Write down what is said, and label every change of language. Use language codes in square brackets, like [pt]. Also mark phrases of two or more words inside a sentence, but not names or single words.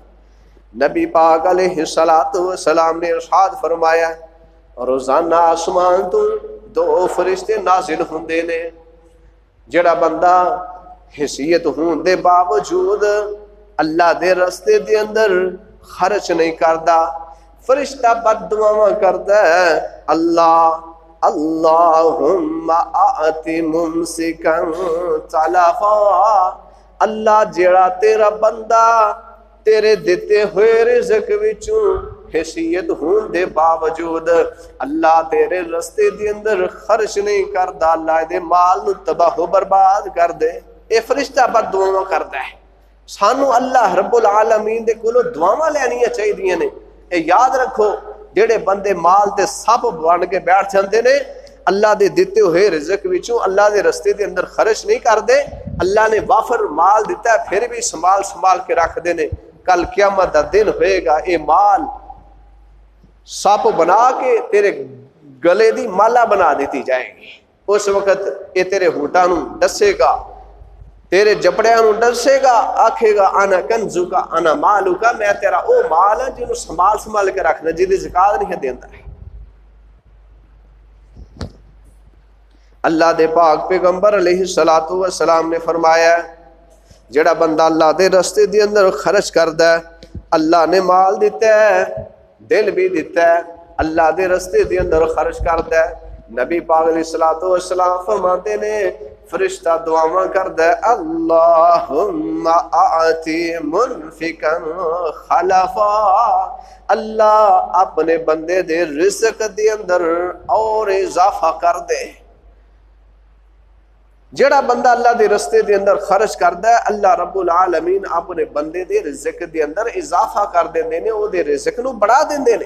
[pa] نبی پاک [ar] علیہ السلام [pa] نے ارشاد فرمایا روزانہ آسمان تو 2 فرشتے نازل ہوندے نے. جڑا بندہ حیثیت ہون دے باوجود اللہ دے رستے دے اندر خرچ نہیں کردا، فرشتہ بد دعاواں کردا ہے اللہ [ar] اللہم آتی ممسکا تلفا، [pa] اللہ جڑا تیرا بندہ تیرے دیتے ہوئے رزق وچوں حیثیت ہون دے باوجود اللہ تیرے رستے دے اندر خرچ نہیں کردا، اللہ دے مال نو تباہ و برباد کر دے. اے فرشتہ بد دعاواں کردا ہے. سانو اللہ رب العالمین دے کولوں دعاواں لینیاں چاہیدیاں نے. اے یاد رکھو جڑے بندے مال تے سب بن کے بیٹھ جاندے نے، اللہ دے دیتے ہوئے رزق وچوں اللہ دے رستے دے اندر خرچ نہیں کردے، اللہ نے وافر مال دیتا ہے پھر بھی سنبھال کے رکھ دے نے. کل قیامت دا دن ہوئے گا، اے مال سپ بنا کے تیرے گلے دی مالا بنا دیتی جائے گی. اس وقت اے تیرے ہونٹاں نوں ڈسے گا، تیرے جپڑیاں نوں ڈسے گا، آکھے گا [ar] انا کنزو کا انا مالو کا، [pa] میں تیرا او مال ہے جنوں سنبھال کے رکھنا، جی دی زکات نہیں دیندا ہے. اللہ دے پاک پیغمبر [ar] علیہ الصلوۃ والسلام [pa] نے فرمایا جڑا بندہ اللہ دے رستے دے اندر خرچ کردا ہے، اللہ نے مال دیتا ہے، دل بھی دیتا ہے، اللہ دے رستے دے اندر خرچ کردا ہے. نبی پاک [ar] علیہ الصلوۃ والسلام [pa] فرماتے نے فرشتہ دعاواں کردا ہے [ar] اللہم آتی منفقا خلفا، [pa] اللہ اپنے بندے دے رزق دے اندر اور اضافہ کر دے. جڑا بندہ اللہ دے رستے دے اندر خرچ کردا ہے اللہ رب العالمین اپنے بندے دے رزق دے اندر اضافہ کر دیندے نے، او دے رزق نو بڑھا دیندے نے.